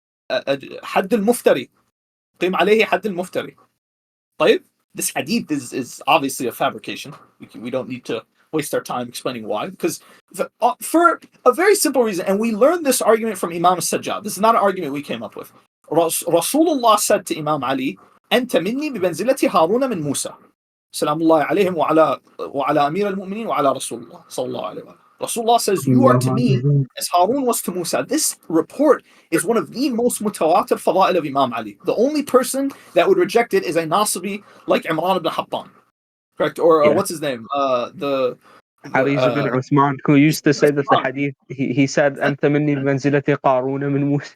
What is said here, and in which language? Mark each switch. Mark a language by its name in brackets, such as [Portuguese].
[Arabic] حد المفتري. قيم عليه حد المفتري. طيب, [English] this hadith is obviously a fabrication. We don't need to waste our time explaining why. Because for a very simple reason, and we learned this argument from Imam Sajjad. This is not an argument we came up with. Rasulullah said to Imam Ali, [Arabic] أنت مني بمنزلة هارون من موسى. سلام الله عليهم وعلى أمير المؤمنين وعلى رسول الله صلى الله عليه وسلم. [English] Rasulullah says, you are to me as Harun was to Musa. This report is one of the most mutawatir fada'il of Imam Ali. The only person that would reject it is a Nasibi like Imran ibn Hattan. Correct? Or what's his name? Ali ibn Uthman, who used to say that the hadith, he said, [Arabic] أنت مني بمنزلة قارون من موسى.